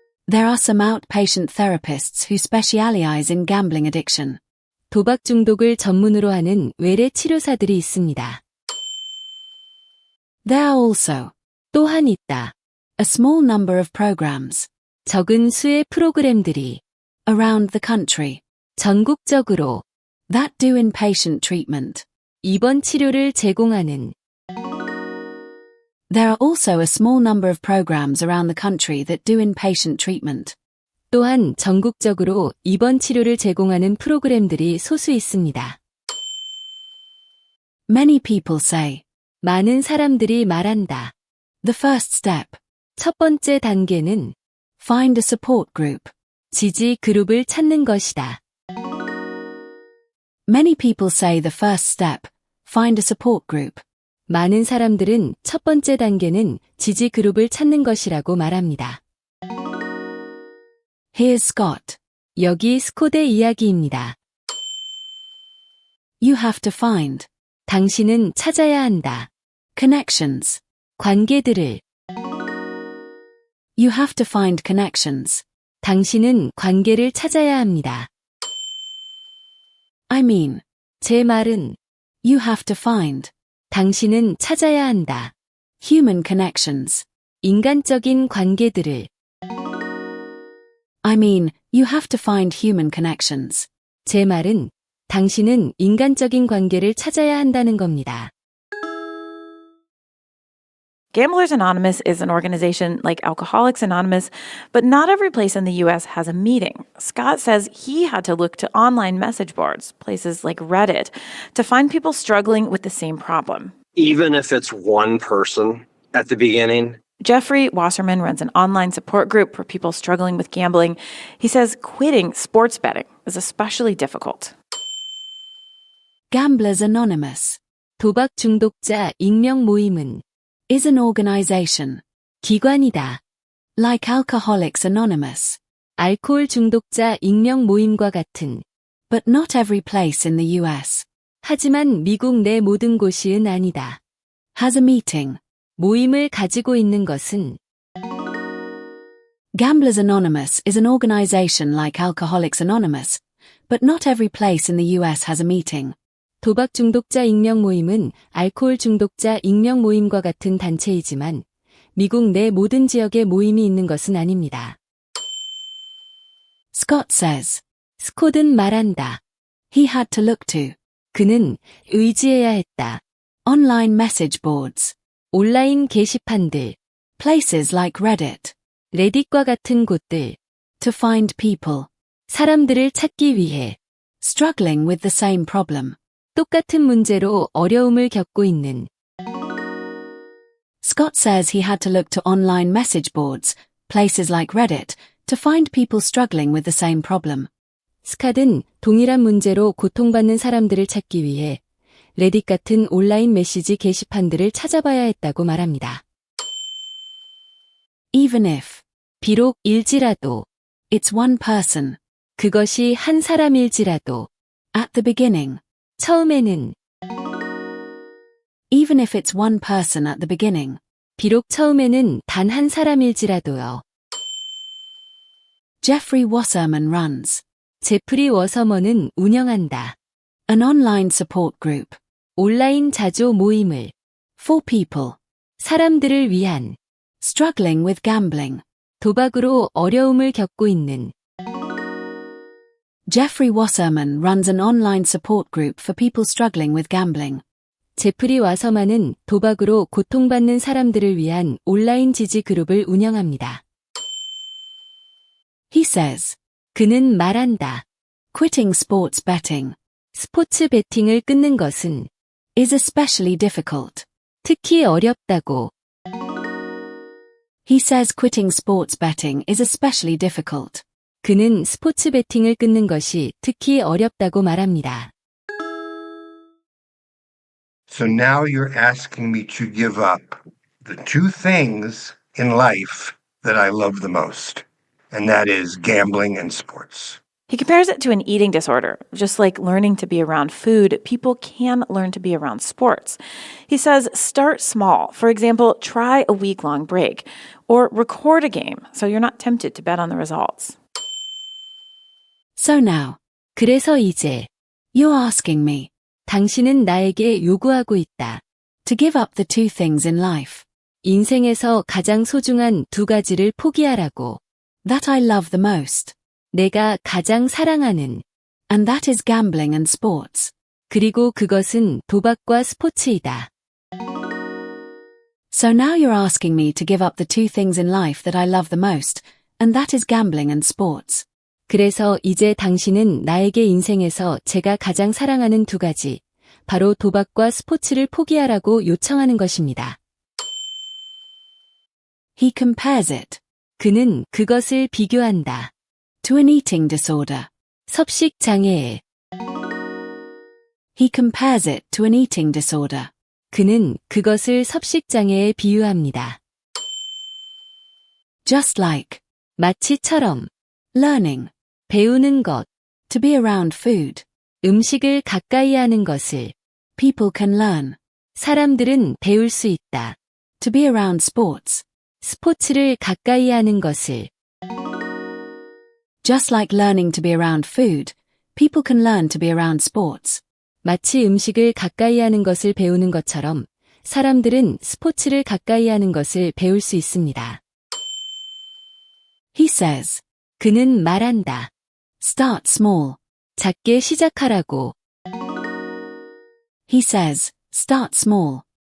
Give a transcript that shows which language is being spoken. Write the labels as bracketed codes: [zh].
[en] There are some outpatient therapists who specialize in gambling addiction. [ko] 도박 중독을 전문으로 하는 외래 치료사들이 있습니다. [en] There are also. [ko] 또한 있다. [en] A small number of programs. [ko] 적은 수의 프로그램들이. [en] Around the country. [ko] 전국적으로. [en] That do inpatient treatment. [ko] 입원 치료를 제공하는. [en] There are also a small number of programs around the country that do inpatient treatment. [ko] 또한 전국적으로 입원 치료를 제공하는 프로그램들이 소수 있습니다. [en] Many people say. [ko] 많은 사람들이 말한다. [en] The first step. [ko] 첫 번째 단계는 [en] find a support group. [ko] 지지 그룹을 찾는 것이다. [en] Many people say the first step, find a support group. [ko] 많은 사람들은 첫 번째 단계는 지지 그룹을 찾는 것이라고 말합니다. [en] Here's Scott. [ko] 여기 스콧의 이야기입니다. [en] You have to find. [ko] 당신은 찾아야 한다. [en] Connections. [ko] 관계들을. [en] You have to find connections. [ko] 당신은 관계를 찾아야 합니다. [en] I mean, [ko] 제 말은 [en] you have to find. [ko] 당신은 찾아야 한다. [en] Human connections. [ko] 인간적인 관계들을. [en] I mean, you have to find human connections. [ko] 제 말은 당신은 인간적인 관계를 찾아야 한다는 겁니다. [en] Gamblers Anonymous is an organization like Alcoholics Anonymous, but not every place in the U.S. has a meeting. Scott says he had to look to online message boards, places like Reddit, to find people struggling with the same problem. Even if it's one person at the beginning. Jeffrey Wasserman runs an online support group for people struggling with gambling. He says quitting sports betting is especially difficult. Gamblers Anonymous. [ko] 도박 중독자 익명 모임은 [en] is an organization. [ko] 기관이다. [en] Like Alcoholics Anonymous. [ko] 알코올 중독자 익명 모임과 같은. [en] But not every place in the US. [ko] 하지만 미국 내 모든 곳이은 아니다. [en] Has a meeting. [ko] 모임을 가지고 있는 것은 [en] Gamblers Anonymous is an organization like Alcoholics Anonymous, but not every place in the US has a meeting. [ko] 도박 중독자 익명 모임은 알코올 중독자 익명 모임과 같은 단체이지만 미국 내 모든 지역에 모임이 있는 것은 아닙니다. [en] Scott says. [ko] 스콧은 말한다. [en] He had to look to. [ko] 그는 의지해야 했다. [en] Online message boards. [ko] 온라인 게시판들. [en] Places like Reddit. [ko] 레딧과 같은 곳들. [en] To find people. [ko] 사람들을 찾기 위해. [en] Struggling with the same problem. [ko] 똑같은 문제로 어려움을 겪고 있는. [en] Scott says he had to look to online message boards, places like Reddit, to find people struggling with the same problem. [ko] 스캇은 동일한 문제로 고통받는 사람들을 찾기 위해 레딧 같은 온라인 메시지 게시판들을 찾아봐야 했다고 말합니다. [en] Even if, [ko] 비록 일지라도, [en] it's one person, [ko] 그것이 한 사람일지라도, [en] at the beginning, [ko] 처음에는, [en] even if it's one person at the beginning, [ko] 비록 처음에는 단 한 사람일지라도요. [en] Jeffrey Wasserman runs. [ko] 제프리 워서먼은 운영한다. [en] An online support group. [ko] 온라인 자조 모임을. [en] For people. [ko] 사람들을 위한. [en] Struggling with gambling. [ko] 도박으로 어려움을 겪고 있는. [en] Jeffrey Wasserman runs an online support group for people struggling with gambling. [ko] 제프리 와서만은 도박으로 고통받는 사람들을 위한 온라인 지지 그룹을 운영합니다. [en] He says. [ko] 그는 말한다. [en] Quitting sports betting. [ko] 스포츠 베팅을 끊는 것은 [en] is especially difficult. [ko] 특히 어렵다고. [en] He says quitting sports betting is especially difficult. [ko] 그는 스포츠 베팅을 끊는 것이 특히 어렵다고 말합니다. [en] So now you're asking me to give up the two things in life that I love the most, and that is gambling and sports. He compares it to an eating disorder. Just like learning to be around food, people can learn to be around sports. He says start small. For example, try a week-long break or record a game so you're not tempted to bet on the results. So now, [ko] 그래서 이제, [en] you're asking me, [ko] 당신은 나에게 요구하고 있다. [en] To give up the two things in life. [ko] 인생에서 가장 소중한 두 가지를 포기하라고. [en] That I love the most. [ko] 내가 가장 사랑하는. [en] And that is gambling and sports. [ko] 그리고 그것은 도박과 스포츠이다. [en] So now you're asking me to give up the two things in life that I love the most, and that is gambling and sports. [ko] 그래서 이제 당신은 나에게 인생에서 제가 가장 사랑하는 두 가지, 바로 도박과 스포츠를 포기하라고 요청하는 것입니다. [en] He compares it. [ko] 그는 그것을 비교한다. [en] To an eating disorder. [ko] 섭식 장애에. [en] He compares it to an eating disorder. [ko] 그는 그것을 섭식 장애에 비유합니다. [en] Just like. [ko] 마치처럼. [en] Learning. [ko] 배우는 것. [en] To be around food. [ko] 음식을 가까이 하는 것을. [en] People can learn. [ko] 사람들은 배울 수 있다. [en] To be around sports. [ko] 스포츠를 가까이 하는 것을. [en] Just like learning to be around food, people can learn to be around sports. [ko] 마치 음식을 가까이 하는 것을 배우는 것처럼 사람들은 스포츠를 가까이 하는 것을 배울 수 있습니다. [en] He says. [ko] 그는 말한다. [en] Start small. [ko] 작게 시작하라고. [en] He says, start small.